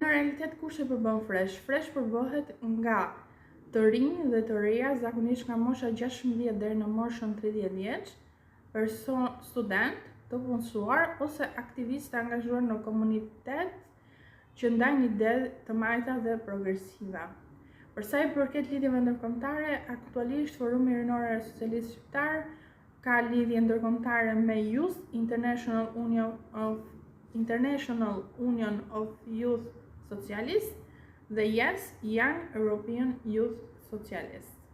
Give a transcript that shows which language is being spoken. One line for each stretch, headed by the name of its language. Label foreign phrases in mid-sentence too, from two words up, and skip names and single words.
Albanian: Në realitet, kush e përbën Fresh? Fresh përbëhet nga të rinj dhe të reja, zakonisht nga mosha 16 deri në moshën 30 vjeç, student, të punësuar ose aktivistë të angazhuar në komunitet që ndajnë ide të majta dhe progresive. Për sa i përket lidhjeve ndërkombëtare, aktualisht Forumi Rinor Socialist Shqiptar ka lidhje ndërkombëtare me Youth International Union of Youth Socialists dhe Yes, Young European Youth Socialists.